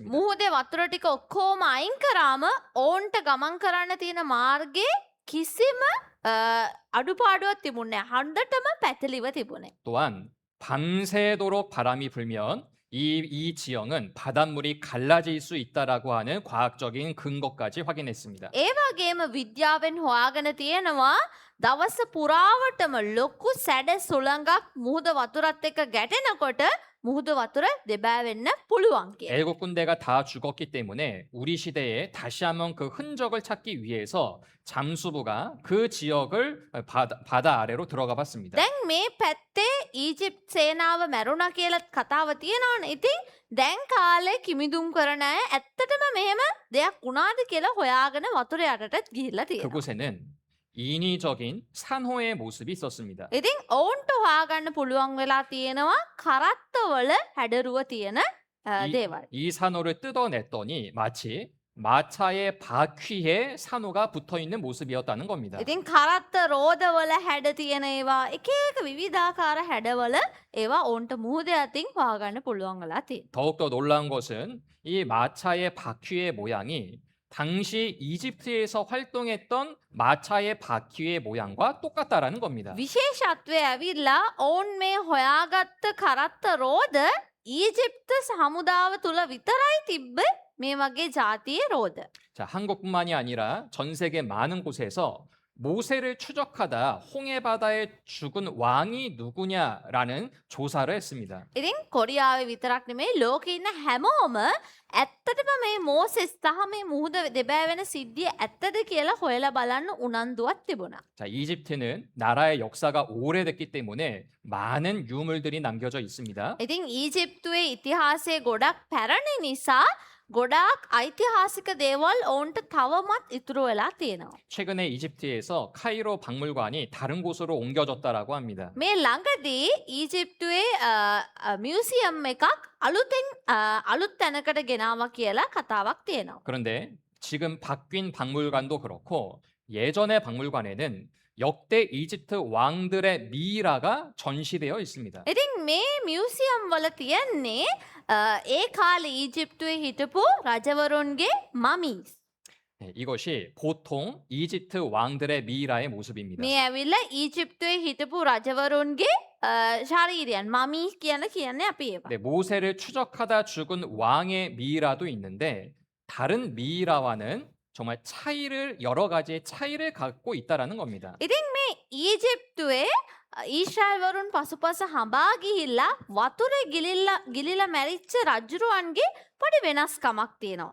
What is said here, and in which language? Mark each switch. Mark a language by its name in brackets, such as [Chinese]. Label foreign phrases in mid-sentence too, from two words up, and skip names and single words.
[Sinhala] මුහුදේ වතුර ටික ඔක්කොම අයින් කරාම ඕන්ට ගමන් කරන්න තියෙන මාර්ගේ කිසිම අඩුපාඩුවක් තිබුණේ නැහැ. හොඳටම පැටලිව තිබුණේ. [Korean] 또한 밤새도록 바람이 불면 이 지형은 바닷물이 갈라질 수 있다라고 하는 과학적인 근거까지 확인했습니다. [Sinhala] ඒ වගේම විද්‍යාවෙන් හොයාගෙන තියෙනවා දවස පුරාවටම ලොකු සැඩ සුළඟක් මුහුද වතුරත් එක්ක ගැටෙනකොට මුහුද වතුර දෙබෑ වෙන්න පුළුවන් කියලා. [Korean] 일곱 군데가 다 죽었기 때문에 우리 시대에 다시 한번 그 흔적을 찾기 위해서 잠수부가 그 지역을 바다 아래로 들어가 봤습니다. [Sinhala] දැන් මේ පැත්තේ ඊජිප්ත් සේනාව මැරුණා කියලා කතාව තියෙනවනේ. ඉතින් දැන් කාලේ කිමිදුම් කරන අය ඇත්තටම මෙහෙම දෙයක් වුණාද කියලා හොයාගෙන වතුර යටටත් ගිහිල්ලා තියෙනවා. [Korean] 그곳에는 인위적인 산호의 모습이 있었습니다. [Sinhala] ඉතින් ඔවුන්ට හොයාගන්න පුළුවන් වෙලා තියෙනවා කරත්තවල හැඩරුව තියෙන දේවල්. [Korean] 이 산호를 뜯어냈더니 마치 마차의 바퀴에 산호가 붙어 있는 모습이었다는 겁니다. [Sinhala] ඉතින් කරත්ත රෝදවල හැඩ තියෙන ඒවා එක එක විවිධාකාර හැඩවල ඒවා ඔවුන්ට මුහුද අතින් හොයාගන්න පුළුවන් වෙලා තියෙනවා. [Korean] 더욱더 놀라운 것은 이 마차의 바퀴의 모양이 당시 이집트에서 활동했던 마차의 바퀴의 모양과 똑같다라는 겁니다. [Sinhala] විශේෂත්වය ඇවිල්ලා ඔවුන් මේ හොයාගත්ත කරත්ත රෝද ඊජිප්ත හමුදාව තුළ විතරයි තිබ්බ මේ වගේ ජාතියේ රෝද. [Korean] 자, 한국뿐만이 아니라 전 세계 많은 곳에서 모세를 추적하다 홍해 바다에 죽은 왕이 누구냐라는 조사를 했습니다. [Sinhala] ඉතින් කොරියාවේ විතරක් නෙමෙයි ලෝකේ ඉන්න හැමෝම ඇත්තටම මේ මෝසෙස් සහ මේ මුහුද දෙබෑ වෙන සිද්ධිය ඇත්තද කියලා හොයලා බලන්න උනන්දුවක් තිබුණා. [Korean] 자, 이집트는 나라의 역사가 오래됐기 때문에 많은 유물들이 남겨져 있습니다. [Sinhala] ඉතින් ඊජිප්තුවේ ඉතිහාසය ගොඩක් පැරණි නිසා ගොඩාක් ஐතිහාසික දේවල් ඔවුන්ට තවමත් ඉතුරු වෙලා තියෙනවා. [Korean] 최근에 이집트에서 카이로 박물관이 다른 곳으로 옮겨졌다라고 합니다. [Sinhala] මේ ළඟදී ඊජිප්තුවේ මියුසියම් එකක් අලුත් තැනකට ගෙනාවා කියලා කතාවක් තියෙනවා. [Korean] 그런데 지금 바뀐 박물관도 그렇고 예전의 박물관에는 역대 이집트 왕들의 미이라가 전시되어 있습니다. [Sinhala] ඉතින් මේ මියුසියම් වල තියෙන්නේ ඒ කාලේ ඊජිප්තුවේ හිටපු රජවරුන්ගේ මමීස්. [Korean] 네, 이것이 보통 이집트 왕들의 미이라의 모습입니다. [Sinhala] මේ ඇවිල්ලා ඊජිප්තුවේ හිටපු රජවරුන්ගේ ශරීරයන් මමීස් කියලා කියන්නේ අපි ඒවා. [Korean] 네, 모세를 추적하다 죽은 왕의 미이라도 있는데 다른 미이라와는 정말 여러 가지의 차이를 갖고 있다라는 겁니다. [Sinhala] ඉතින් මේ ඊජිප්තුවේ ඊශ්‍රායල්වරුන් පසුපස හඹා ගිහිල්ලා වතුරේ ගිලිලා මැරිච්ච රජුරුවන්ගේ පොඩි වෙනස්කමක් තියෙනවා.